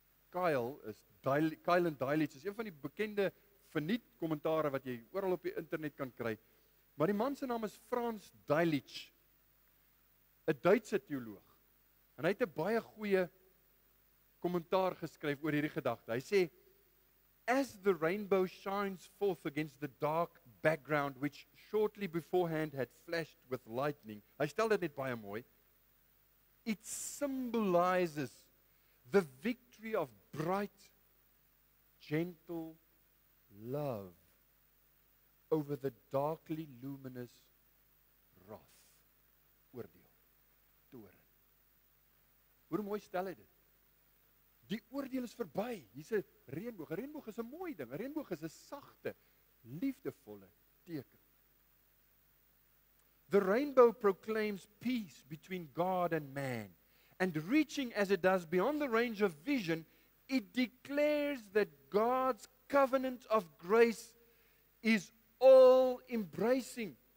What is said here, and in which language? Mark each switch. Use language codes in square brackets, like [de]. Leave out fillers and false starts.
[af] Kyle en Delitzsch is een van die bekende verniet kommentare wat jy oral op die internet kan kry. Maar die man se naam is Franz Delitzsch, 'n Duitse teoloog. En hy het 'n baie goeie kommentaar geskryf oor hierdie gedagte. [en] Hy sê, as the rainbow shines forth against the dark background which shortly beforehand had flashed with lightning. [af] Hy stel dit net baie mooi. [en] It symbolizes the victory of bright, gentle love over the darkly luminous wrath. [af] Oordeel. Toren. Hoe mooi stel hy dit? Die oordeel is verby. Hier's 'n reënboog. 'n Reënboog is 'n mooi ding. 'n Reënboog is 'n sagte, liefdevolle teken. [en] The rainbow proclaims peace between God and man, and reaching as it does beyond the range of vision, it declares that God's covenant of grace is all-embracing.